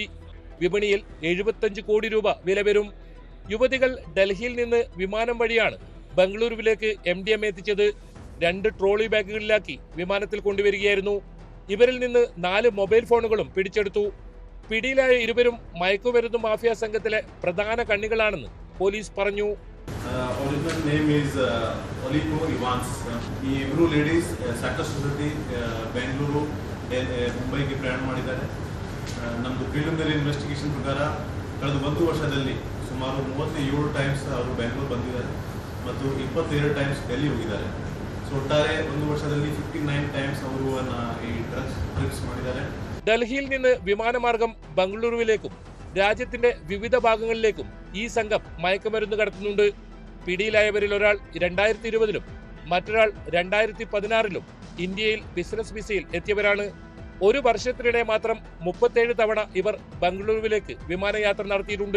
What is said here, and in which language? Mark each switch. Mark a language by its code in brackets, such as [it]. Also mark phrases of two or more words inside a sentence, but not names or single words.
[ml] വിപണിയിൽ 75 കോടി രൂപ വില വരും. യുവതികൾ ഡൽഹിയിൽ നിന്ന് വിമാനം വഴിയാണ് ബംഗളൂരുവിലേക്ക് MDMA എത്തിച്ചത്. 2 ട്രോളി ബാഗുകളിലാക്കി വിമാനത്തിൽ കൊണ്ടുവരികയായിരുന്നു. ഇവരിൽ നിന്ന് 4 മൊബൈൽ ഫോണുകളും പിടിച്ചെടുത്തു. പിടിയിലായ ഇരുവരും മയക്കുമരുന്ന് മാഫിയ സംഘത്തിലെ പ്രധാന കണ്ണികളാണെന്ന് പോലീസ് പറഞ്ഞു. [en] Original name is Oliko Evans. [kn] ಈ ಇಬ್ಬರು ಲೇಡೀಸ್ ಸಾಕಷ್ಟು ಬೆಂಗಳೂರು ಮುಂಬೈಗೆ ಪ್ರಯಾಣ ಮಾಡಿದ್ದಾರೆ. ನಮ್ಮದು [en] preliminary investigation [kn] ಪ್ರಕಾರ ಕಳೆದ 1 ವರ್ಷದಲ್ಲಿ ಸುಮಾರು 37 ಟೈಮ್ಸ್ ಅವರು ಬೆಂಗಳೂರು ಬಂದಿದ್ದಾರೆ ಮತ್ತು 22 ಟೈಮ್ಸ್ ಡೆಲ್ಲಿ ಹೋಗಿದ್ದಾರೆ. ಸೊ ಒಟ್ಟಾರೆ 1 ವರ್ಷದಲ್ಲಿ 59 ಟೈಮ್ಸ್ ಅವರು ಈ ಡ್ರಗ್ಸ್ ಮಾಡಿದ್ದಾರೆ. [ml] ഡൽഹിയിൽ നിന്ന് വിമാനമാർഗം ബംഗളൂരുവിലേക്കും രാജ്യത്തിന്റെ വിവിധ ഭാഗങ്ങളിലേക്കും ഈ സംഘം മയക്കുമരുന്ന് കടത്തുന്നുണ്ട്. പിടിയിലായവരിൽ ഒരാൾ 2020-ലും മറ്റൊരാൾ 2016-ലും ഇന്ത്യയിൽ ബിസിനസ് വിസയിൽ എത്തിയവരാണ്. 1 വർഷത്തിനിടെ മാത്രം 37 തവണ ഇവർ ബംഗളൂരുവിലേക്ക് വിമാനയാത്ര നടത്തിയിട്ടുണ്ട്.